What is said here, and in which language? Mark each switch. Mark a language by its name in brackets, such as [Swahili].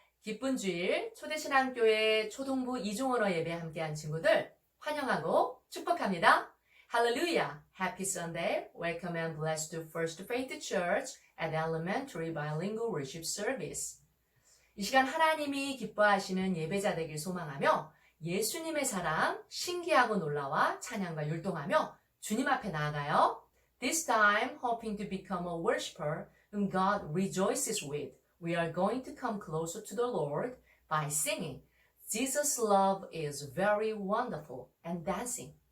[Korean] 기쁜 주일 초대신앙교회 초동부 이종언어 예배 함께한 친구들 환영하고 축복합니다. [English] 할렐루야! Happy Sunday! Welcome and blessed to First Faith Church at Elementary Bilingual Worship Service. [Korean] 이 시간 하나님이 기뻐하시는 예배자 되길 소망하며 예수님의 사랑, 신기하고 놀라와 찬양과 율동하며 주님 앞에 나아가요. [English] This time, hoping to become a worshiper whom God rejoices with. We are going to come closer to the Lord by singing, Jesus' love is very wonderful, and dancing.